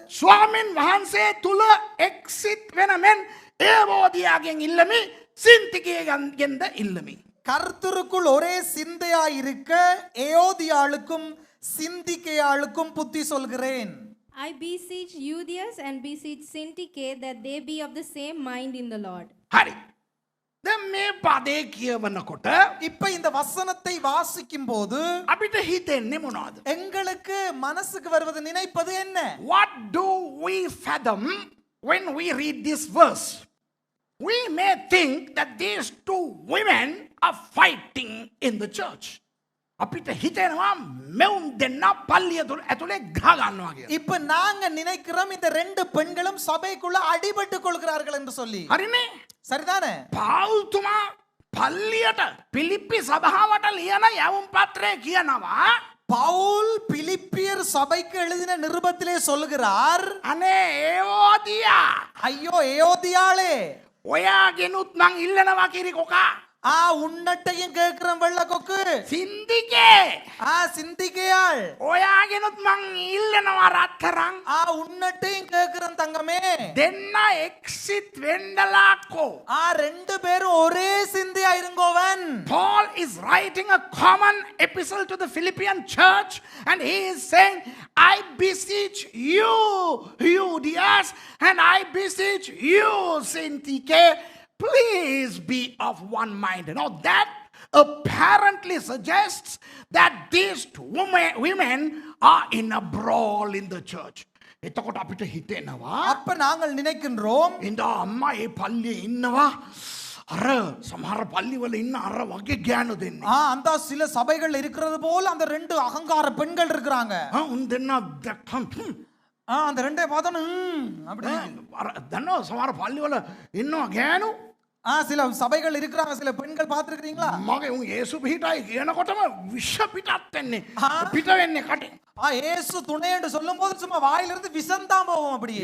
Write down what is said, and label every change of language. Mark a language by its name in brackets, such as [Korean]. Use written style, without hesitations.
[Sinhala] ස්වාමීන් වහන්සේ තුල එක්සිට් වෙන මෙන් ඒවෝදියාගෙන් ඉල්ලමි, සින්තිකේගෙන්ද ඉල්ලමි. [Tamil] கர்த்தருக்குள் ஒரே சிந்தையா இருக்க ஏயோதியாளுக்கும் சிந்திக்கேயாளுக்கும் புத்தி சொல்கிறேன். [English] I beseech Euodias and beseech Syntyche that they be of the same mind in the Lord. [Sinhala] හරි. දැන් මේ පදේ කියවනකොට [Tamil] இப்ப இந்த வசனத்தை வாசிக்கும் போது [Sinhala] අපිට හිතෙන්නේ මොනවද? [Tamil] எங்களுக்கு மனசுக்கு வருவது நினைப்பது என்ன? [English] What do we fathom when we read this verse? We may think that these two women are fighting in the church. [Sinhala] අපිට හිතෙනවා මෙවුන් දෙන්න පල්ලිය තුල ඇතුලේ ගහ ගන්නවා කියලා. [Tamil] இப்ப நாங்க நினைக்கிறோம் இந்த ரெண்டு பெண்களும் சபைக்குள்ள அடிபட்டு கொள்கிறார்கள் என்று சொல்லி. [Sinhala] හරිනේ? [Tamil] சரிதானே? [Sinhala] පාවුල්තුමා පල්ලියට පිලිප්පි සභාවට ලියන යවුම් පත්‍රය කියනවා [Tamil] பவுல் பிலிப்பியர் சபைக்கு எழுதின நிருபத்திலே சொல்கிறார், [Sinhala] අනේ ඒෝදියා [Tamil] ஐயோ ஏயோதியாளே, [Sinhala] ඔයාගෙනුත් මං ඉල්ලනවා කිරිකොකා [Tamil] உன்னட்டையும் கேட்கிறோம் வெள்ள கொக்கு. [Sinhala] සින්දිකේ [Tamil] சிந்திக்கையாள், [Sinhala] ඔයාගෙනුත් මං ඉල්ලනවා රත්තරන් [Tamil] உன்னட்டையும் கேட்கிறோம் தங்கமே. [Sinhala] දෙන්න එක්සිට් වෙන්නලාකෝ. [Tamil] ரெண்டு பேரும் ஒரே சிந்தையா இருங்கோவன். [English] Paul is writing a common epistle to the Philippian church and he is saying, I beseech you, Euodias, and I beseech you, Syntyche, please be of one mind. Now that apparently suggests that these two women are in a brawl in the church. [Sinhala] එතකොට අපිට හිතෙනවා [Tamil] அப்ப நாங்கள் நினைக்கின்றோம் [Sinhala] ඉඳ අම්මා ඒ පල්ලියේ ඉන්නවා අර සමහර පල්ලිවල ඉන්න අර වගේ ගෑනු දෙන්නේ. [Tamil] அந்த சில சபைகள் இருக்கிறது போல அந்த ரெண்டு அகங்கார பெண்கள் இருக்கிறாங்க. [Sinhala] උන් දෙන්න දැක්කම [Tamil] அந்த ரெண்டே பார்த்தோன்னு அப்படி [Sinhala] දන්නවා සමහර පල්ලිවල ඉන්නවා ගෑනු. [Tamil] சில சபைகள் இருக்கிறாங்க, சில பெண்கள் பார்த்திருக்கீங்களா? [Sinhala] මගේ උන් යේසු පිටයි කියනකොටම විෂ පිටත් වෙන්නේ. පිට වෙන්නේ කටේ. [Tamil] இயேசு துணை என்று சொல்லும்போது சும்மா வாயிலிருந்து விஷம் தான் போகும் அப்படியே.